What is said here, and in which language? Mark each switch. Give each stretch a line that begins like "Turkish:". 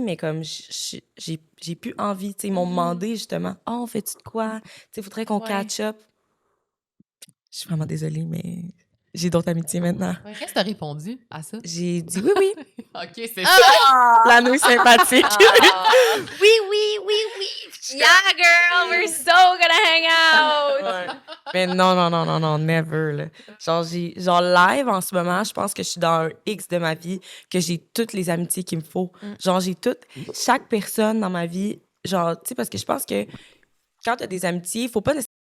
French: Mais comme, j'ai plus envie. Tu sais, ils m'ont demandé justement, « Oh, on fait-tu de quoi? Tu sais, il faudrait qu'on Ouais.
English: catch up.
French: » Je suis vraiment désolée, mais j'ai d'autres amitiés maintenant. Ouais, qu'est-ce que t'as répondu à ça? J'ai dit oui, oui. OK, c'est ça. La nouille sympathique. Oui, oui, oui, oui.
English: Yeah, girl, we're so gonna hang out.
French: Ouais. Mais non,
English: never.
French: Là. Genre, live, en ce moment, je pense que je suis dans un X de ma vie, que j'ai toutes les amitiés qu'il me faut. Genre, j'ai chaque personne dans ma vie, genre, tu sais, parce que je pense que quand t'as des amitiés, il faut pas nécessairement.